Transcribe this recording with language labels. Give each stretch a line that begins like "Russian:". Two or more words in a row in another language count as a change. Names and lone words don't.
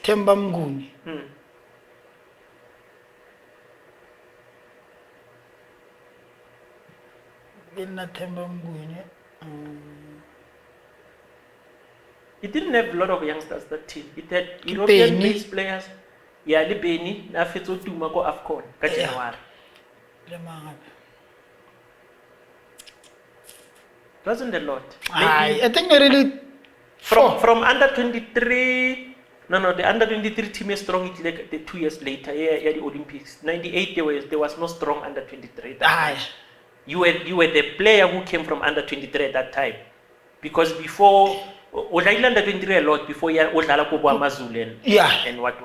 English: Temba Mguni. Elena Temba Mguni. It didn't have a lot of youngsters, that team. It had European-based players. Yeah, the Beni,
Northern Sotho: na fetso tuma ko AFCON ka January.
English: Wasn't a lot. I think they really from under 23. No, the under 23 team is strong. It's like the 2 years later. Yeah, the Olympics. 98 there was no strong under 23. You were the player who came from under 23 at that time, because before under 23 a lot before Amazulu and what.